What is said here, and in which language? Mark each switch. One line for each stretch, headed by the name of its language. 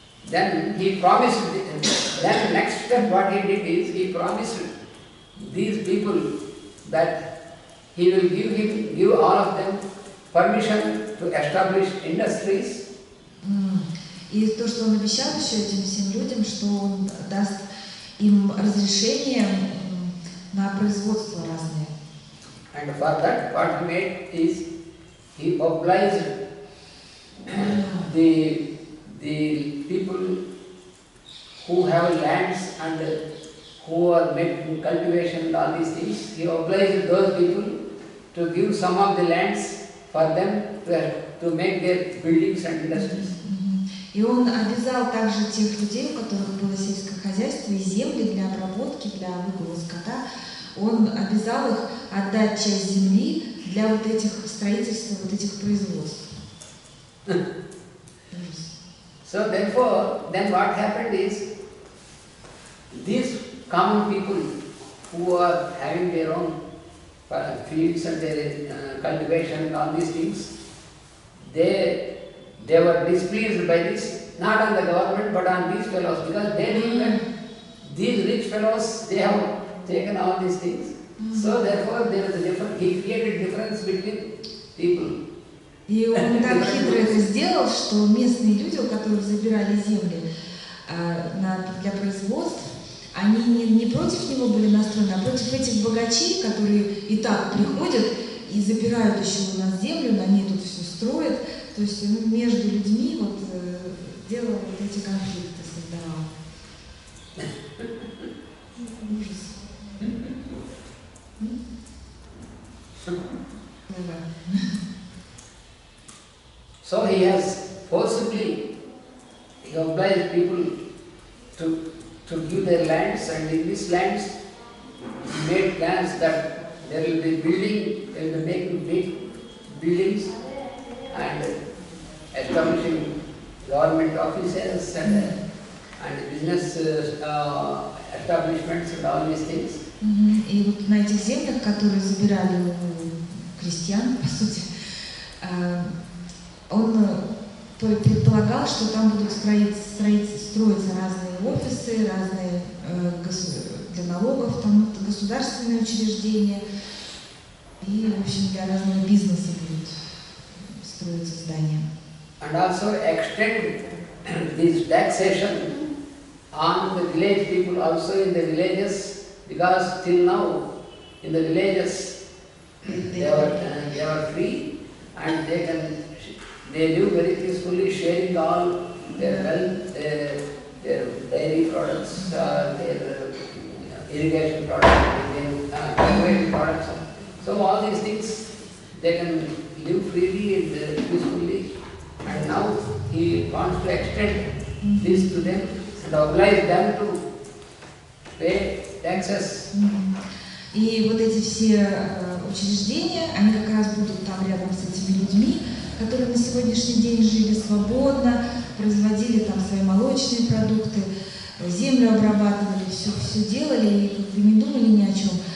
English: Then he promised, then next step what he did is, he promised these people that he will give all of them permission to establish industries.
Russian: И то, что он обещал еще этим всем людям, что он даст им разрешение на производство разные.
English: And for that, what he made is, he obliged the people who have lands and who are making cultivation and all these things, he obliged those people to give some of the lands for them to make their buildings and industries.
Russian: И он обязал также тех людей, у которых было сельское хозяйство и земли для обработки, для выгула скота, он обязал их отдать часть земли для вот этих строительства, вот этих производств.
English: So therefore, then what happened is, these common people who are having their own fields and their cultivation and all these things, they were displeased by this, not on the government but on these fellows, because they knew that these rich fellows, they have taken all these things. So therefore there is a difference, he created difference between people.
Russian: И он так хитро это сделал, что местные люди, у которых забирали земли для производств, они не против него были настроены, а против этих богачей, которые и так приходят и забирают еще у нас землю, на ней тут все строят. То есть между людьми вот делал вот эти конфликты, создавал. Ужас.
English: So he has forcibly obliged people to give their lands, and in these lands he made plans that there will be building, they will be making big buildings and establishing government offices and business establishments and all these things.
Russian: И вот на этих землях, которые забирали у крестьян, по сути, он предполагал, что там будут строиться разные офисы, разные для налогов, там государственные учреждения, и, в общем, для разного бизнеса будут строиться здания.
English: And also extend this taxation on the village people also in the villages, because till now in the villages they are free and they live very peacefully, sharing all their wealth, their dairy products, their irrigation products, their products. So all these things they can live freely and peacefully. And now he wants to extend this to them and oblige them to pay taxes.
Russian: И вот эти все учреждения, они как раз будут там рядом с этими людьми, которые на сегодняшний день жили свободно, производили там свои молочные продукты, землю обрабатывали, все делали и как бы не думали ни о чем.